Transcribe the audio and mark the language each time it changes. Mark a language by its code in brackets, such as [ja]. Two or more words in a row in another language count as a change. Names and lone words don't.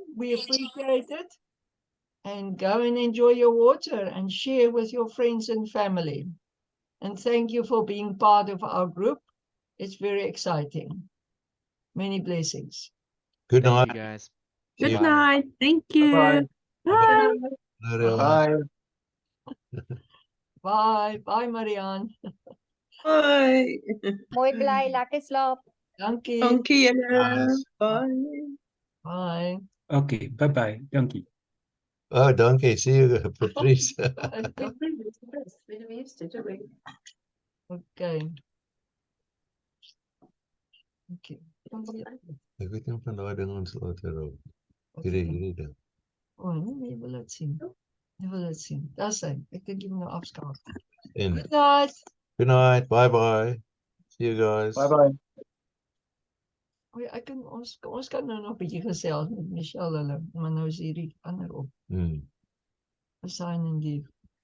[en] We appreciate it. And go and enjoy your water and share with your friends and family. And thank you for being part of our group. It's very exciting. Many blessings. Good Thank night. you guys. See you. Good night. Thank you. Bye. Bye. Bye. Bye. Bye. Bye, Marianne. Bye. [af] Mooi bly, lekker slaap. Dankie. Dankie julle. [en] Yes. Bye. Bye. Okay, bye-bye. [af] Dankie. Oh, dankie. [en] See you, Patrice. Okay. Okay. [af] Ek weet nie of van daai ding ons later op. Hierdie ding. Oh, nee, jy wil dit sien. Jy wil dit sien. Dis hy. Ek dink jy moet nou afskakel. [en] En Good night. good night. Bye-bye. See you guys. Bye bye. [af] O, ja, ons kan nou nog 'n bietjie gesels met Michelle hulle, maar nou is hierdie ander op. Hmm. [en] Assign and leave.